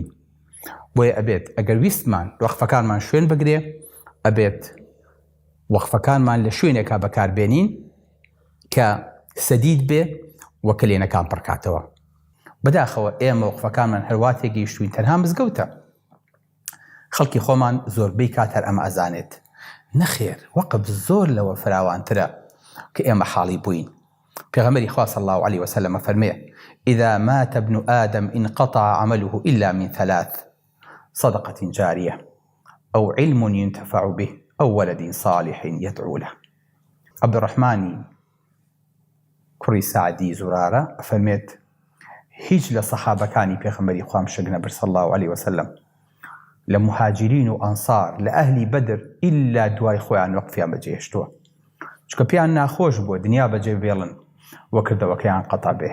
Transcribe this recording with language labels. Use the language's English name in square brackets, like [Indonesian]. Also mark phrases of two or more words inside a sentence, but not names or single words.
[Central Kurdish] بۆیە ئەبێت ئەگەر ویستمان وەقفەکانمان شوێن بگرێ، ئەبێت وەقفەکانمان لە شوێنێکا بەکاربێنین کە سەدید بێ و کلێنەکان پڕکاتەوە. بەداخەوە ئێمە وەقفەکانمان هەروە تێگەیشتوین تەنها مزگەوتە. خەڵکی خۆمان زۆربەی کاتەر ئەمە ئەزانێت. نەخێر، وەقف زۆر لەوە فراوانترە کە ئێمە حاڵی بووین. پێغەمبەری خوا [Arabic] صلی الله علیه وسلم [Central Kurdish] فەرمێ: [Arabic] إذا مات ابن آدم انقطع عمله إلا من ثلاث: صدقة جارية أو علم ينتفع به أو ولد صالح يدعو له. [Central Kurdish] عبد الرحمن کوڕی سعدی زورارە فەرمێت هیچ لە سەحابەکانی پێغەمبەری خوام شەک نەبر [Arabic] صلی الله علیه وسلم [Central Kurdish] لە مهاجرین و ئەنسار لە ئەهلی بەدر ئیلا دوای خۆیان وەقفیان بەجێهێشتووە، چونکە پێیان ناخۆش بووە دنیا بەجێ بێڵن وە کردەوەکەیان قەتا بێ.